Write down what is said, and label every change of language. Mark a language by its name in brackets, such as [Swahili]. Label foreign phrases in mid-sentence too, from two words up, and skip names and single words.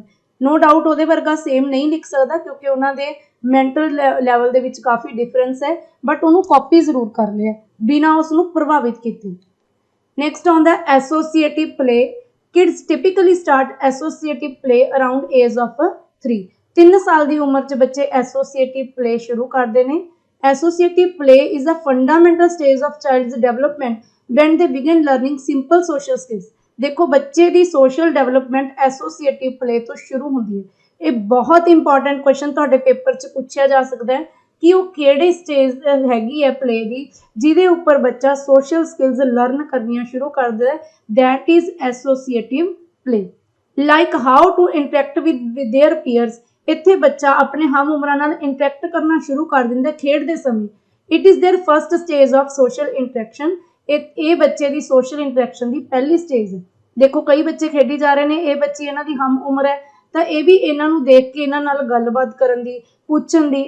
[English] no doubt [Punjabi] ਉਹਦੇ ਵਰਗਾ ਸੇਮ ਨਹੀਂ ਲਿਖ ਸਕਦਾ ਕਿਉਂਕਿ ਉਹਨਾਂ ਦੇ ਮੈਂਟਲ ਲੈਵਲ ਦੇ ਵਿੱਚ ਕਾਫੀ ਡਿਫਰੈਂਸ ਹੈ, ਬਟ ਉਹਨੂੰ ਕਾਪੀ ਜ਼ਰੂਰ ਕਰ ਲਿਆ ਬਿਨਾਂ ਉਸ ਨੂੰ ਪ੍ਰਭਾਵਿਤ ਕੀਤੇ। ਨੈਕਸਟ ਆਉਂਦਾ [English] associative play. kids typically start associative play around age of 3, [Punjabi] 3 ਸਾਲ ਦੀ ਉਮਰ 'ਚ ਬੱਚੇ [English] associative play [Punjabi] ਸ਼ੁਰੂ ਕਰਦੇ ਨੇ। [English] Associative play is a fundamental stage of child's development when they begin learning simple social skills। [Punjabi] ਦੇਖੋ ਬੱਚੇ ਦੀ [English] social development associative play [Punjabi] ਤੋਂ ਸ਼ੁਰੂ ਹੁੰਦੀ ਹੈ। ਇਹ ਬਹੁਤ [English] important question [Punjabi] ਤੁਹਾਡੇ ਪੇਪਰ 'ਚ ਪੁੱਛਿਆ ਜਾ ਸਕਦਾ ਹੈ ਕਿ ਉਹ ਕਿਹੜੇ ਸਟੇਜ ਹੈਗੀ ਹੈ ਪਲੇ ਦੀ ਜਿਹਦੇ ਉੱਪਰ ਬੱਚਾ [English] social skills [Punjabi] ਲਰਨ ਕਰਨੀਆਂ ਸ਼ੁਰੂ ਕਰਦਾ ਹੈ। [English] that is associative play। like how to interact with their peers, [Punjabi] ਇੱਥੇ ਬੱਚਾ ਆਪਣੇ ਹਮ ਉਮਰਾਂ ਨਾਲ ਇੰਟਰੈਕਟ ਕਰਨਾ ਸ਼ੁਰੂ ਕਰ ਦਿੰਦਾ ਖੇਡਦੇ ਸਮੇਂ। [English] it is their first stage of social interaction. [Punjabi] ਇਹ ਬੱਚੇ ਦੀ [English] social interaction [Punjabi] ਦੀ ਪਹਿਲੀ ਸਟੇਜ ਹੈ। ਦੇਖੋ ਕਈ ਬੱਚੇ ਖੇਡੀ ਜਾ ਰਹੇ ਨੇ, ਇਹ ਬੱਚੀ ਇਹਨਾਂ ਦੀ ਹਮ ਉਮਰ ਹੈ, ਤਾਂ ਇਹ ਵੀ ਇਹਨਾਂ ਨੂੰ ਦੇਖ ਕੇ ਇਹਨਾਂ ਨਾਲ ਗੱਲਬਾਤ ਕਰਨ ਦੀ, ਪੁੱਛਣ ਦੀ।